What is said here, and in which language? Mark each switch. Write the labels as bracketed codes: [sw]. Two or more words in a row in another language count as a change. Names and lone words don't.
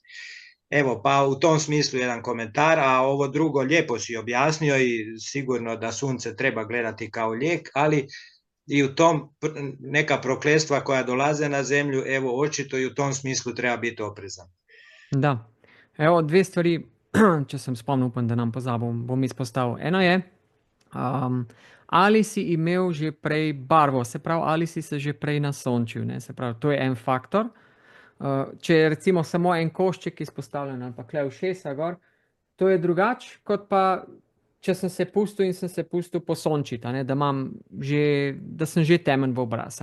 [hr] Evo, pa u tom smislu jedan komentar, a ovo drugo lijepo si objasnio i sigurno da sunce treba gledati kao lijek, ali i u tom neka prokletstva koja dolaze na zemlju, evo očito i u tom smislu treba biti oprezan. Da, evo 2 stvari. [sl] če sem spomnil, upam, da nam pozabil, bom izpostavil. Eno je, ali si imel že prej barvo, se pravi, ali si se že prej nasončil, ne? Se pravi, to je en faktor. Če je recimo samo en košček izpostavljen ali pa kle ušesa gor, to je drugače, kot pa če sem se pustil in sem se pustil posončiti, da sem že temen v obraz.